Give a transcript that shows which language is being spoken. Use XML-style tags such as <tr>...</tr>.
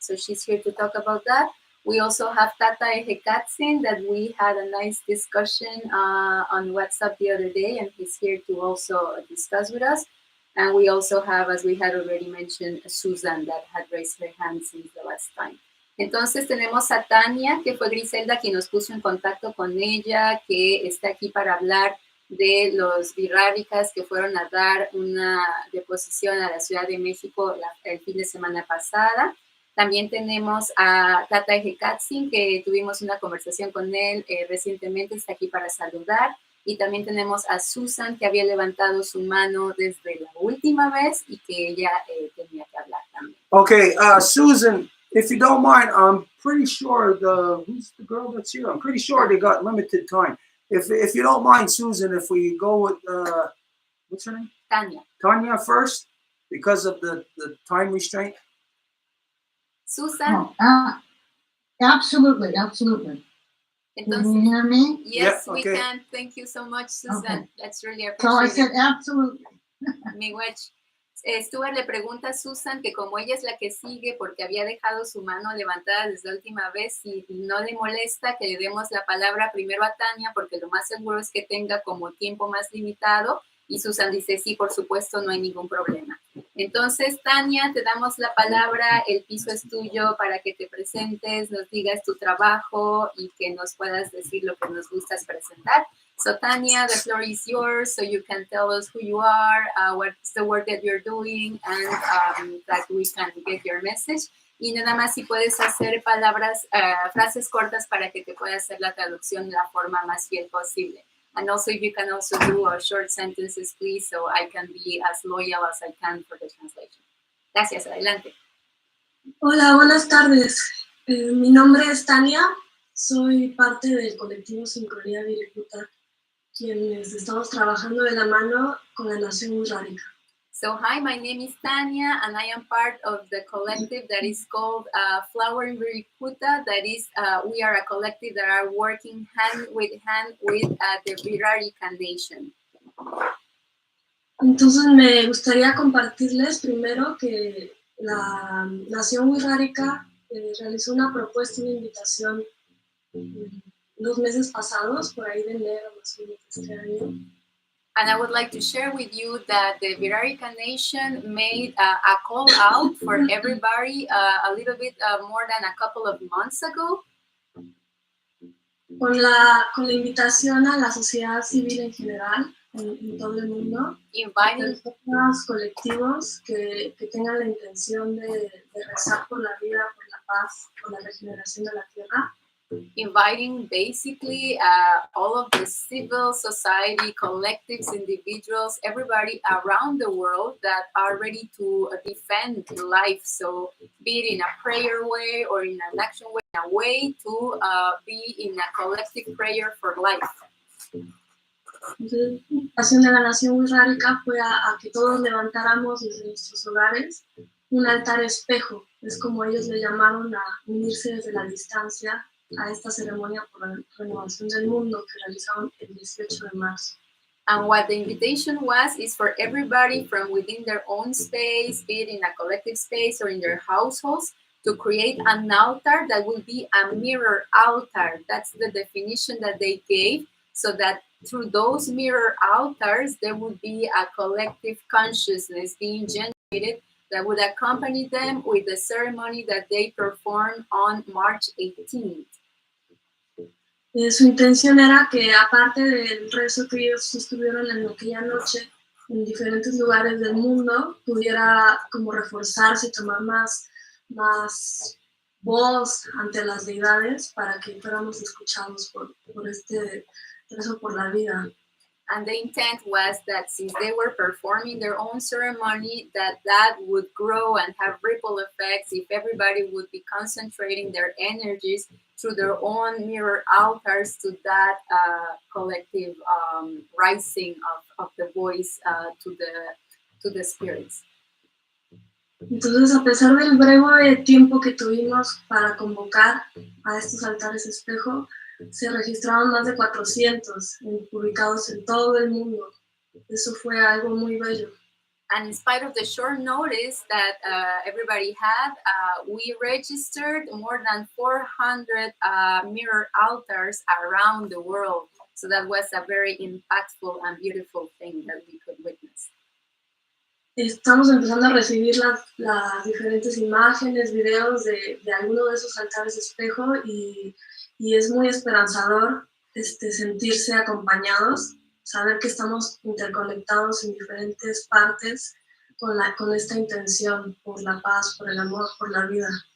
<en>So she's here to talk about that. We also have Tata Ehekatsin that we had a nice discussion on WhatsApp the other day, and he's here to also discuss with us. And we also have, as we had already mentioned, Susan that had raised her hand since the last time.</en> <es>Entonces tenemos a Tania, que fue Griselda quien nos puso en contacto con ella, que está aquí para hablar de los birrábicas que fueron a dar una deposición a la Ciudad de México el fin de semana pasada. También tenemos a Tata Ehekatsin, que tuvimos una conversación con él recientemente, está aquí para saludar. Y también tenemos a Susan, que había levantado su mano desde la última vez y que ella tenía que hablar también.</es> <en>Okay, Susan, if you don't mind, I'm pretty sure who's the girl that's here? I'm pretty sure they got limited time. If you don't mind, Susan, if we go with, what's her name? Tania. Tanya first, because of the time restraint. Susan, Absolutely, absolutely. Can</en> <es>entonces,</es> <en>you hear me? yes, Yeah, we okay. can. Thank you so much, Susan. Okay. That's really So I appreciated. said absolutely.</en> <oj>Miigwech.</oj> <es>Stuart le pregunta a Susan que como ella es la que sigue porque había dejado su mano levantada desde la última vez, si no le molesta que le demos la palabra primero a Tania porque lo más seguro es que tenga como tiempo más limitado, y Susan dice sí, por supuesto, no hay ningún problema. Entonces, Tania, te damos la palabra, el piso es tuyo para que te presentes, nos digas tu trabajo y que nos puedas decir lo que nos gustas presentar.</es> <en>So Tanya, the floor is yours, so you can tell us who you are, what's the work that you're doing, and that we can get your message.</en> <es>Y nada más si puedes hacer frases cortas para que te pueda hacer la traducción de la forma más fiel posible.</es> <en>And also you can also do short sentences, please, so I can be as loyal as I can for the translation.</en> <es>Gracias, adelante. Hola, buenas tardes. Mi nombre es Tania, soy parte del colectivo Sincronía Viricuta, quienes estamos trabajando de la mano con la Nación Wixárika.</es> <en>So hi, my name is Tania, and I am part of the collective that is called Flower in Viricuta. That is, we are a collective that are working hand with the Wixárika Nation.</en> <es>Entonces me gustaría compartirles primero que la Nación Wixárika realizó una propuesta, una invitación 2 meses pasados, por ahí de enero más o menos este año.</es> <en>And I would like to share with you that the Wixárika Nation made a call out for everybody a little bit more than a couple of months ago.</en> <es>Con la invitación a la sociedad civil en general, en todo el mundo,</es> <en>Inviting</en> <es>personas, colectivos que tengan la intención de rezar por la vida, por la paz, por la regeneración de la tierra.</es> <en>inviting basically all of the civil society, collectives, individuals, everybody around the world that are ready to defend life. So be it in a prayer way or in an action way, in a way to be in a collective prayer for life.</en> <es>Entonces, la invitación de la Nación Wixárika fue a que todos levantáramos desde nuestros hogares un altar espejo. Es como ellos le llamaron a unirse desde la distancia a esta ceremonia por la renovación del mundo que realizaron el 18 de marzo.</es> <en>And what the invitation was is for everybody from within their own space, be it in a collective space or in their households, to create an altar that will be a mirror altar. That's the definition that they gave, so that through those mirror altars, there would be a collective consciousness being generated that would accompany them with the ceremony that they performed on March 18th.</en> <es>Su intención era que, aparte del rezo que ellos sostuvieron en aquella noche en diferentes lugares del mundo, pudiera como reforzarse y tomar más voz ante las deidades para que fuéramos escuchados por este rezo por la vida.</es> <en>And the intent was that since they were performing their own ceremony, that would grow and have ripple effects if everybody would be concentrating their energies through their own mirror altars to that collective rising of the voice to the spirits.</en> <es>Entonces, a pesar del breve tiempo que tuvimos para convocar a estos altares espejo, se registraron más de 400 ubicados en todo el mundo. Eso fue algo muy bello.</es> <en>And in spite of the short notice that everybody had, we registered more than 400 mirror altars around the world. So that was a very impactful and beautiful thing that we could witness.</en> <es>Estamos empezando a recibir las diferentes imágenes, videos de algunos de esos altares espejo y es muy esperanzador sentirse acompañados, saber que estamos interconectados en diferentes partes con esta intención por la paz, por el amor, por la vida.</es>